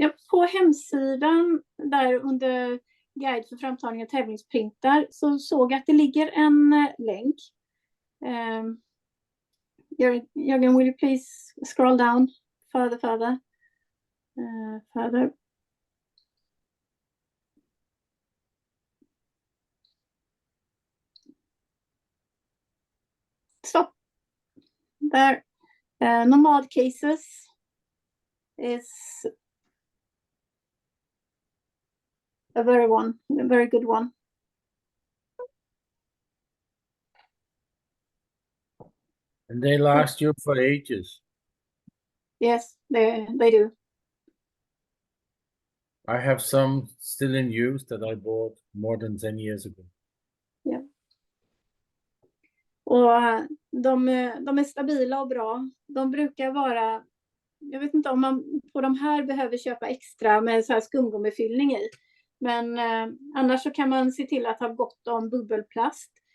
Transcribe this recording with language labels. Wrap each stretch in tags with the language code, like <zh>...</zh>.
<sv>På hemsidan där under guide för framtagning av tävlingsprintar så såg jag att det ligger en länk.</sv> <en>Jörgen, will you please scroll down further? Stop. There. Nomad cases is a very good one. And they last you for ages. Yes, they do. I have some still in use that I bought more than 10 years ago. Yeah.</en> <sv>Och de är stabila och bra. De brukar vara, jag vet inte om man på de här behöver köpa extra med så här skumgummifyllning i. Men annars så kan man se till att ha gott om bubbelplast.</sv>